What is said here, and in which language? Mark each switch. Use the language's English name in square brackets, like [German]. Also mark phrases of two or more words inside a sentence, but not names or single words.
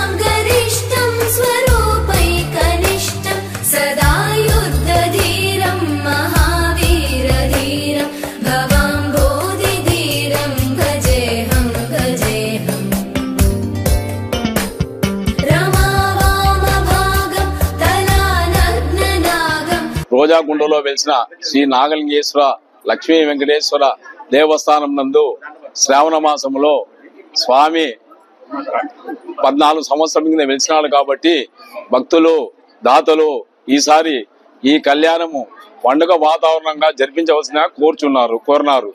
[Sanskrit] गरिष्ठं स्वरूपैकनिष्ठं सदा युद्धधीरं महावीरधीरं भवाम्बोधिधीरं भजेऽहं रमावामभागं तलानग्ननागं [Telugu] రోజాగుండలో వెలిసిన శ్రీ నాగలింగేశ్వర లక్ష్మీ వెంకటేశ్వర దేవస్థానం నందు శ్రావణ మాసంలో స్వామి 14 సంవత్సరం కింద వెలిసినాడు కాబట్టి భక్తులు దాతలు ఈసారి ఈ కళ్యాణము పండుగ వాతావరణంగా జరిపించవలసిన కోరినారు.